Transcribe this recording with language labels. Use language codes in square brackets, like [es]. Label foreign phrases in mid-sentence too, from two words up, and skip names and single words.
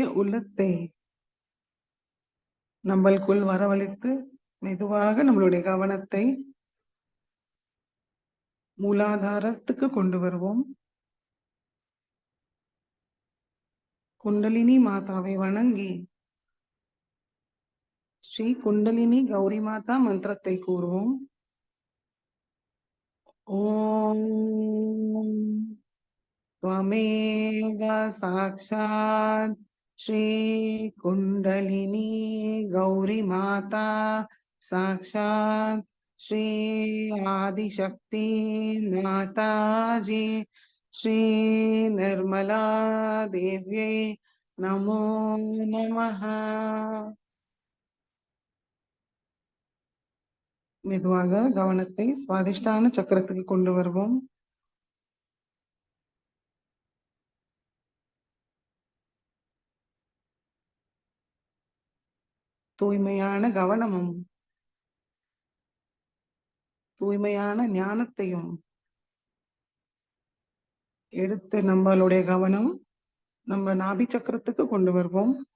[ta] உள்ளத்தை நம்மளுக்குள் வரவழைத்து மெதுவாக நம்மளுடைய கவனத்தை மூலாதாரத்துக்கு கொண்டு வருவோம். குண்டலினி மாதாவை வணங்கி ஸ்ரீ குண்டலினி கௌரி மாதா மந்திரத்தை கூறுவோம். [sa] ஓம் त्वमेव साक्षात् श्री कुंडलिनी गौरी माता साक्षात् श्री आदिशक्ति माता जी श्री निर्मला देव्यै नमो नमः. [ta] மெதுவாக கவனத்தை சுவாதிஷ்டான சக்கரத்துக்கு கொண்டு வருவோம். தூய்மையான கவனமும் தூய்மையான ஞானத்தையும் எடுத்து நம்மளுடைய கவனம் நம்ம நாபி சக்கரத்துக்கு கொண்டு வருவோம்.